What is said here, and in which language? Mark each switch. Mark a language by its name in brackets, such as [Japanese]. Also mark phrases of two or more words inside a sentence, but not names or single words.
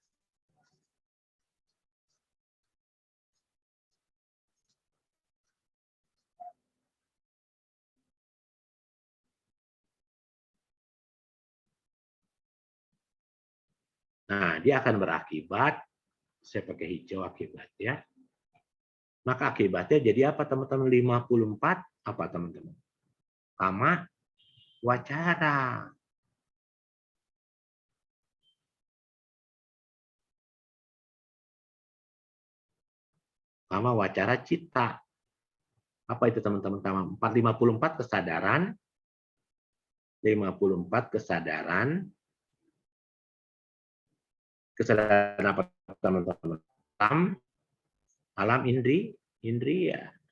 [Indonesian] Nah, dia akan berakibat, saya pakai hijau akibat ya. Maka akibatnya jadi apa teman-teman? 54 apa teman-teman? [Pali] Kama wacara. Kama wacara cita. [Indonesian] Apa itu teman-teman? Kama 54 kesadaran. 54 kesadaran. Kesadaran apa teman-teman? Alam indriya.